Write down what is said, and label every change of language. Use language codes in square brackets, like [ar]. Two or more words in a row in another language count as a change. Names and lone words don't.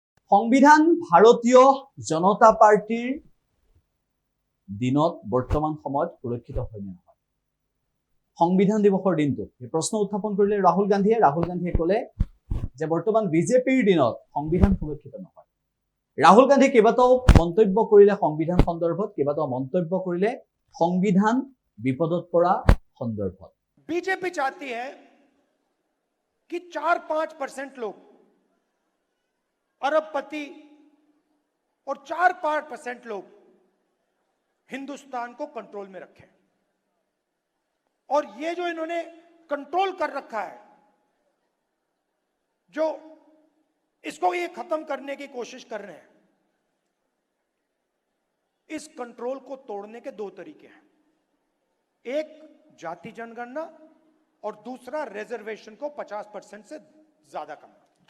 [as] সংবিধান ভাৰতীয় জনতা পাৰ্টিৰ দিনত বৰ্তমান সময়ত সুৰক্ষিত হয় নে নহয় সংবিধান দিৱসৰ দিনটো এই প্ৰশ্ন উত্থাপন কৰিলে ৰাহুল গান্ধীয়ে ক'লে যে বৰ্তমান বিজেপিৰ দিনত সংবিধান সুৰক্ষিত নহয় ৰাহুল গান্ধী কেইবাটাও মন্তব্য কৰিলে সংবিধান সন্দৰ্ভত কেইবাটাও মন্তব্য কৰিলে সংবিধান বিপদত পৰা সন্দৰ্ভত [hi] बीजेपी चाहती है कि 4-5% लोग अरबपति और 4-5% लोग हिंदुस्तान को कंट्रोल में रखें और ये जो इन्होंने कंट्रोल कर रखा है जो इसको ये खत्म करने की कोशिश कर रहे हैं इस कंट्रोल को तोड़ने के दो तरीके हैं एक जाति जनगणना और दूसरा रिजर्वेशन को 50% से ज्यादा करना